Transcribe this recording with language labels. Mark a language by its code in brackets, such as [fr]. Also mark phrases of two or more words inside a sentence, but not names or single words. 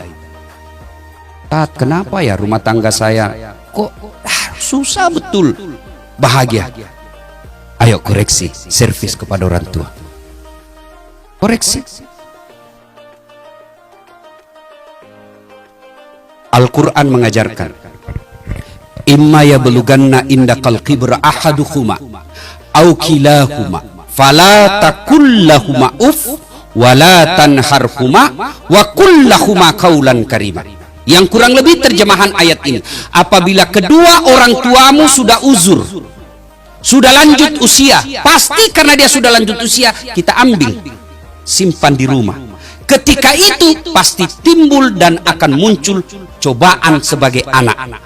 [id] Tat, kenapa ya rumah tangga saya kok susah betul bahagia? Ayo koreksi, servis kepada orang tua. Koreksi. Al-Quran mengajarkan, [ar] إما يبلغن عندك الكبر أحدهما أو كلاهما فلا تقل لهما أف ولا تنهرهما وقل لهما قولا كريما. [id] Yang kurang lebih terjemahan ayat ini, apabila kedua orang tuamu sudah uzur, sudah lanjut usia, pasti karena dia sudah lanjut usia, kita ambil simpan di rumah. Ketika itu pasti timbul dan akan muncul cobaan sebagai anak.